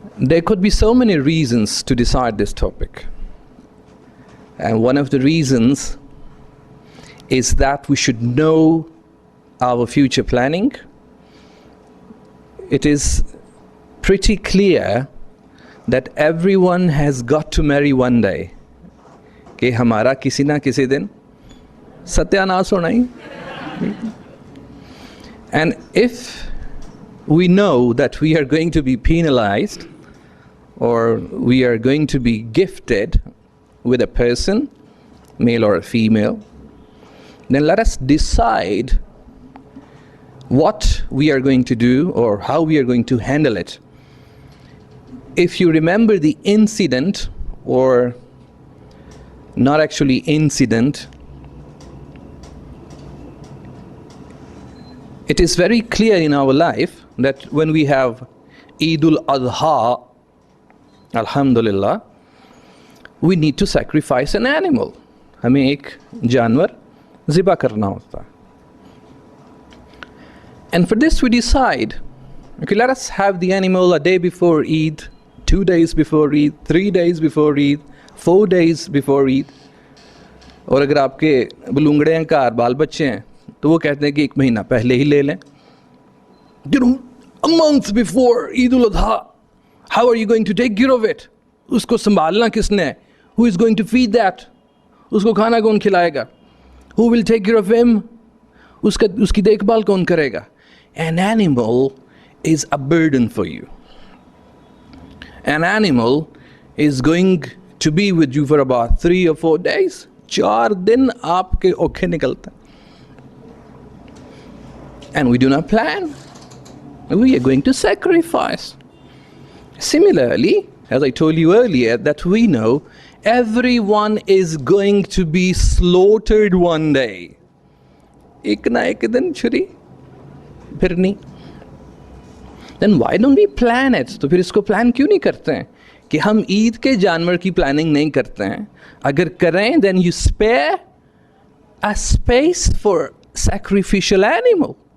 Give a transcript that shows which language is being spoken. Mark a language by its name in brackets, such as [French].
[English] There could be so many reasons to decide this topic, and one of the reasons is that we should know our future planning. It is pretty clear that everyone has got to marry one day. [Hindi] कि हमारा किसी ना किसी दिन सत्यानाश होना ही। [English] And if we know that we are going to be penalized, or we are going to be gifted with a person, male or a female, then let us decide what we are going to do or how we are going to handle it. If you remember the incident, or not actually incident, it is very clear in our life that when we have Eidul Adha, Alhamdulillah, we need to sacrifice an animal. [Hindi] हमें एक जानवर ज़िबा करना होता है. [English] And for this we decide, okay, let us have the animal a day before Eid, 2 days before Eid, 3 days before Eid, 4 days before Eid. [Hindi] और अगर आपके बलूंगड़े हैं, कार बाल बच्चे हैं, तो वो कहते हैं कि 1 महीना पहले ही ले लें. [English] You know, a month before Eid al-Adha, how are you going to take care of it? [Hindi] उसको संभालना किसने है? [English] Who is going to feed that? [Hindi] उसको खाना कौन खिलाएगा? [English] Who will take care of him? [Hindi] उसकी देखभाल कौन करेगा? [English] An animal is a burden for you. An animal is going to be with you for about 3 or 4 days. [Hindi] 4 दिन आपके औखे निकलते हैं. [English] And we do not plan. We are going to sacrifice. Similarly, as I told you earlier, that we know everyone is going to be slaughtered one day. [Hindi] एक ना एक दिन छुरी phirni. [English] Then why don't we plan it? [Hindi] तो फिर इसको plan क्यों नहीं करते हैं कि हम ईद के जानवर की प्लानिंग नहीं करते हैं? अगर करें [English] Then you spare a space for sacrificial animal.